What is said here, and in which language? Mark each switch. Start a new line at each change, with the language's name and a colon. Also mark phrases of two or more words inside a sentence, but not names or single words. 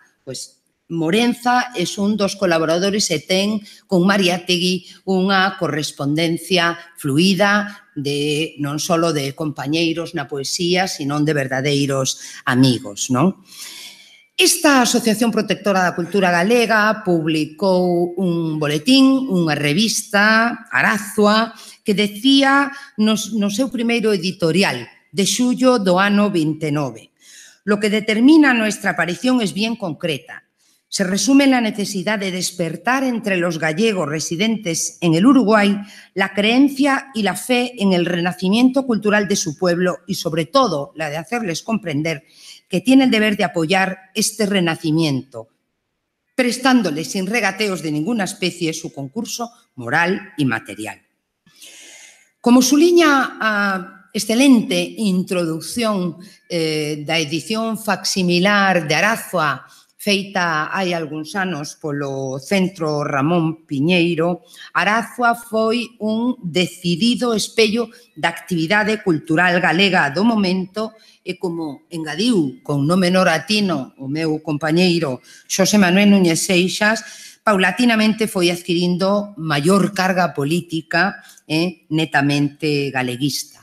Galician: Pois Morenza é un dos colaboradores e ten con Mariátegui unha correspondencia fluida non só de compañeiros na poesía, sino de verdadeiros amigos, non? Esta Asociación Protectora da Cultura Galega publicou un boletín, unha revista, Arazua, que decía no seu primeiro editorial de xullo do ano 29:
Spanish: lo que determina nuestra aparición es bien concreta. Se resume en la necesidad de despertar entre los gallegos residentes en el Uruguay la creencia y la fe en el renacimiento cultural de su pueblo y, sobre todo, la de hacerles comprender que tiene el deber de apoyar este renacimiento, prestándoles sin regateos de ninguna especie su concurso moral y material.
Galician: Como su liña excelente introducción da edición facsimilar de Arazua feita hai algúns anos polo Centro Ramón Piñeiro, Arazua foi un decidido espello da actividade cultural galega do momento e, como engadiu con no menor atino o meu compañeiro Xosé Manuel Núñez Seixas, paulatinamente foi adquirindo maior carga política netamente galeguista.